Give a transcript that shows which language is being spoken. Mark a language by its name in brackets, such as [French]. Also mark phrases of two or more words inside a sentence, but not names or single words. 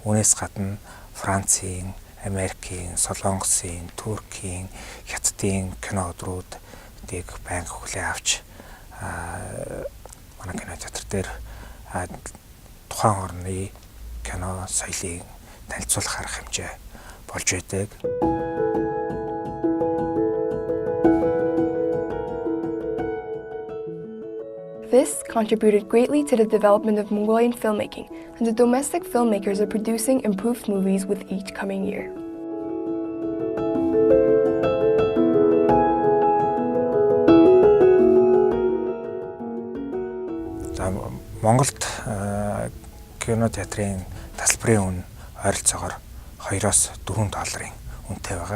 [Mongolian] Үүнээс гадна Францын, Америкийн, Солонгосын, Туркийн, Хятадын кино өдрүүдийг байнга хүлээн авч манай кино театр дээр тухайн орны кино соёлыг танилцуулах арга хэмжээ болж байдаг. [English] This contributed greatly to the development of Mongolian filmmaking, and the domestic filmmakers are producing improved movies with each coming year. [Mongolian] Монголд кино театрын тасалбарын үн ойролцоогоор $2-4 үнэтэй байгаа.